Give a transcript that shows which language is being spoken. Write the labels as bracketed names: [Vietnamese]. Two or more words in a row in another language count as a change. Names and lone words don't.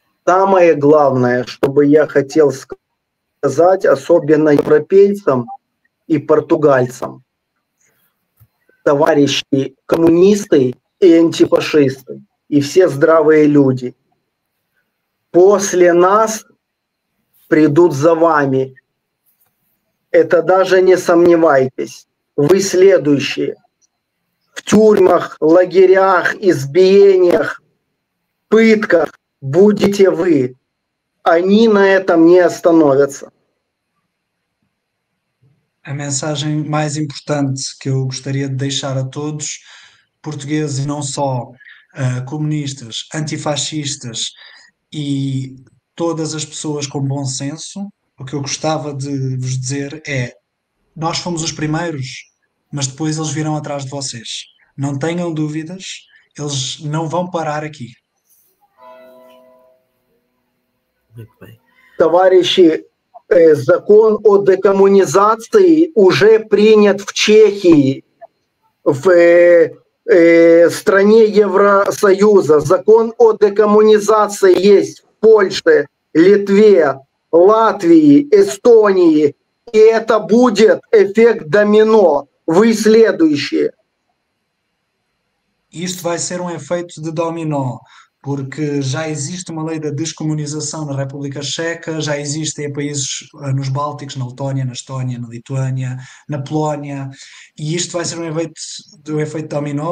[Russian] самое главное, что бы я хотел сказать, особенно европейцам и португальцам, товарищи коммунисты и антифашисты, и все здравые люди, после нас придут за вами. Это даже не сомневайтесь. Вы следующие. В тюрьмах, лагерях, избиениях, pâtkах будете вы. Они на этом не остановятся. [Portuguese] A mensagem mais importante que eu gostaria de deixar a todos, portugueses e não só, comunistas, antifascistas e todas as pessoas com bom senso, o que eu gostava de vos dizer é: nós fomos os primeiros, mas depois eles virão atrás de vocês. Não tenham dúvidas, eles não vão parar aqui. Muito bem. [Russian] Товарищи, закон о декоммунизации уже принят в Чехии, в стране Евросоюза. Закон о декоммунизации есть в Польше, Литве, Латвии, Эстонии. И это будет эффект домино. Вы следующие. [Portuguese] Isto vai ser um efeito de dominó, porque já existe uma lei da descomunização na República Checa, já existe em países nos Bálticos, na Letónia, na Estónia, na Lituânia, na Polónia, e isto vai ser um efeito dominó.